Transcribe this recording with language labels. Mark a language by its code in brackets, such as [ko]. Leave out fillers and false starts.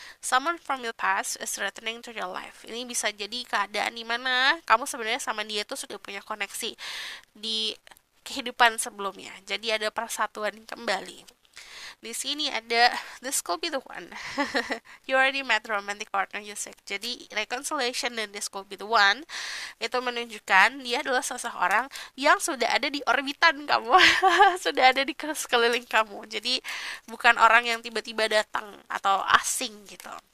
[en] Someone from your past is returning to your life. [id] Ini bisa jadi keadaan dimana kamu sebenarnya sama dia tuh sudah punya koneksi di kehidupan sebelumnya. Jadi ada persatuan kembali. Di sini ada [en] this could be the one. You already met the romantic partner you seek. [id] Jadi reconciliation dan [en] this could be the one [id] itu menunjukkan dia adalah seseorang yang sudah ada di orbitan kamu. Sudah ada di sekeliling kamu. Jadi bukan orang yang tiba-tiba datang atau asing gitu.